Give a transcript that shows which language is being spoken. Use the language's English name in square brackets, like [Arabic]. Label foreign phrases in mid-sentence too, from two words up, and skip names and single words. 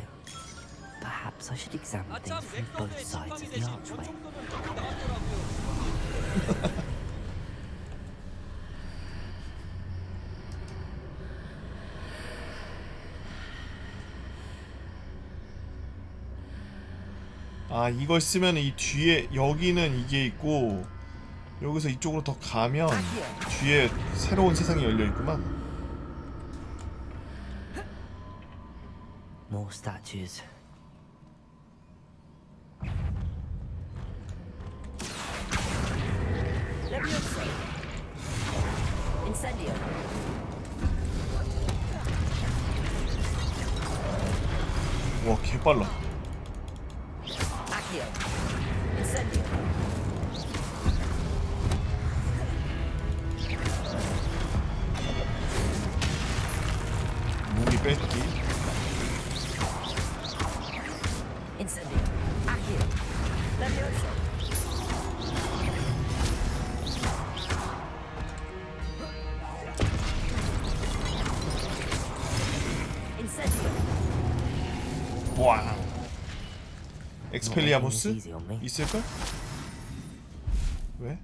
[English] Perhaps I should examine things from both sides of the archway. [Korean] 아, 이걸 쓰면 이 뒤에 여기는 이게 있고 여기서 이쪽으로 더 가면 뒤에 새로운 세상이 열려 있구만. [English] More statues. Leviosa. Incendio. [Korean] 와, 개빨라. Accio. Incendio. 무기 뺏기. Incendio. Accio. Leviosa. 와. 엑스펠리아무스? 있을걸? 왜?